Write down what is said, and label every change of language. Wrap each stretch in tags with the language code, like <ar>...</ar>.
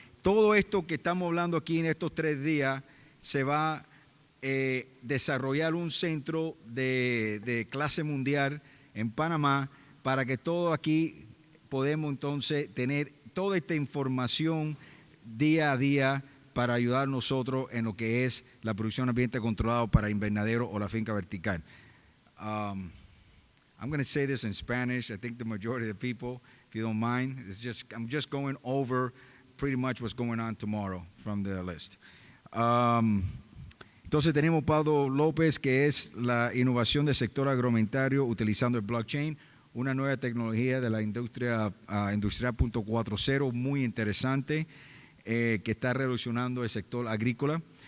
<es>Todo esto que estamos hablando aquí en estos 3 días se va a desarrollar un centro de clase mundial en Panamá para que todos aquí podemos entonces tener toda esta información día a día para ayudar nosotros en lo que es la producción de ambiente controlado para invernadero o la finca vertical.</es> <en>I'm going to say this in Spanish. I think the majority of the people, if you don't mind, I'm just going over pretty much what's going on tomorrow from the list.</en> <es>Entonces tenemos Pablo López, que es la innovación del sector agroalimentario utilizando el blockchain, una nueva tecnología de la industria industrial 4.0 muy interesante que está revolucionando el sector agrícola.</es>